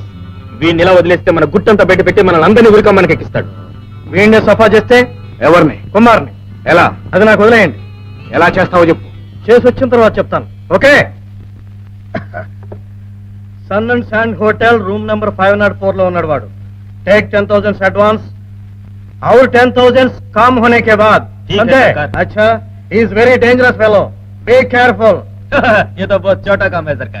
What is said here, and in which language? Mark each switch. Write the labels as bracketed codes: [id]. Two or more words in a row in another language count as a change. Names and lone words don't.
[te] వీడిని ఇలా వదిలేస్తే మన గుట్టంతా బయట పెట్టి మనల్ని అందరినీ ఉరికం మనకి ఎక్కిస్తాడు. వీడిని సఫా చేస్తే ఎవరిని? కుమార్ని. ఎలా? అది నాకు వదిలేయండి. ఎలా చేస్తావో చెప్పు. చేసి వచ్చిన తర్వాత చెప్తాను. ఓకే? సన్ అండ్ శాండ్ హోటల్ [en] room number [te] 504 లో ఉన్నాడు వాడు. [en] take 10,000 advance [hi] और 10,000 काम होने के बाद. समझे? अच्छा, [en] he is very dangerous fellow. Be careful. [hi] ये तो बहुत छोटा काम है सरकार.